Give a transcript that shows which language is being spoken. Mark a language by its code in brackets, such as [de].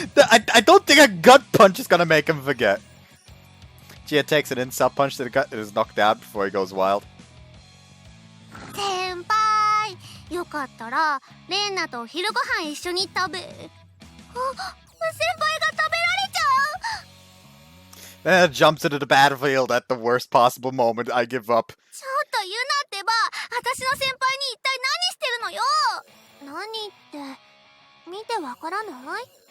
[en] I don't think a gut punch is gonna make him forget. Gia takes an insult punch to the gut and is knocked out before he goes wild. [ja] 先輩、よかったらレンナと昼ご飯一緒に食べ。あ、先輩が食べられちゃう。 [en] Then it jumps into the battlefield at the worst possible moment. I give up. [ja] ちょっとユナってば、私の先輩に一体何してるのよ。何って見てわからない？